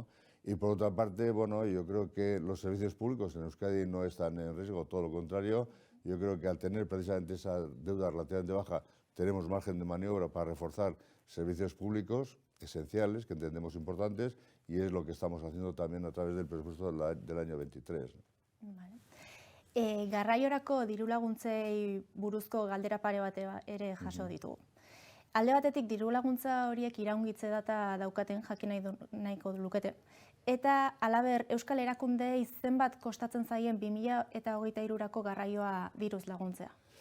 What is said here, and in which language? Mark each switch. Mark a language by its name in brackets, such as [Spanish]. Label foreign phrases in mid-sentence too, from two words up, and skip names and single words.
[Spanish] Y por otra parte, bueno, yo creo que los servicios públicos en Euskadi no están en riesgo, todo lo contrario. Yo creo que al tener precisamente esa deuda relativamente baja, tenemos margen de maniobra para reforzar servicios públicos esenciales, que entendemos importantes, y es lo que estamos haciendo también a través del presupuesto del año 23. Vale. [Basque] Garraiorako dirulaguntzei buruzko galdera pare bat ere jaso ditugu. Alde batetik dirulaguntza horiek iraungitze data daukaten jakin nahiko lukete. Eta halaber Euskal Erakundeei zenbat kostatzen zaien 2023rako garraioa diruz laguntzea?